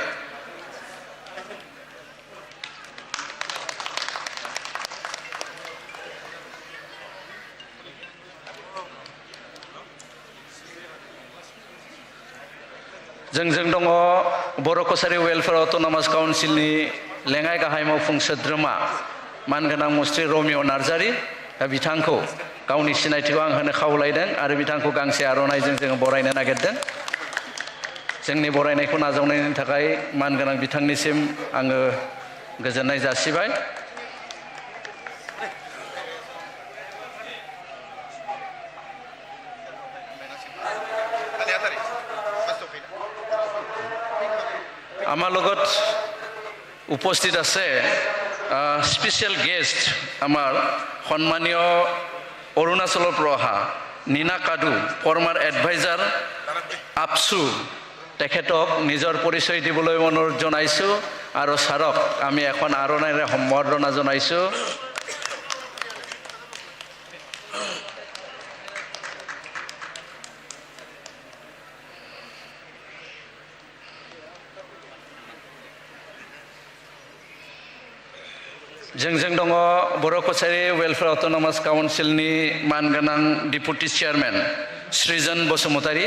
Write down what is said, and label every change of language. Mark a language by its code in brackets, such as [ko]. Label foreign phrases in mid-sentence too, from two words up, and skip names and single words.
[brx] जोंजों दङ बर' कसारी [en] Welfare Autonomous [brx] काउन्सिलनि लेङाइ गाहाय मावफुं सोद्रोमा मानगोनां मुस्रि रमिय' नार्जारी। दा बिथांखौ गावनि सिनायथिखौ आं होनो खावलायदों आरो बिथांखौ गांसे आर'नाइजों जोङो बरायनो नागिरदों। जोंनि बरायनायखौ नाजावनायनि थाखाय मानगोनां बिथांनिसिम आङो गोजोननाय जासिबाय। [as] আমাৰ লগত উপস্থিত আছে [en] special guest [as] আমাৰ সন্মানীয় অৰুণাচলৰ পৰা অহা নীনা কাডু [en] former advisor [as] আপচু তেখেতক নিজৰ পৰিচয় দিবলৈ অনুৰোধ জনাইছোঁ আৰু ছাৰক আমি এখন আৰনাইৰে সম্বৰ্ধনা জনাইছোঁ। [brx] जोंजों दङ बर' कसारी [en] Welfare Autonomous [brx] काउन्सिलनि मानगोनां [en] Deputy Chairman [brx] सृजन बसुमतारी।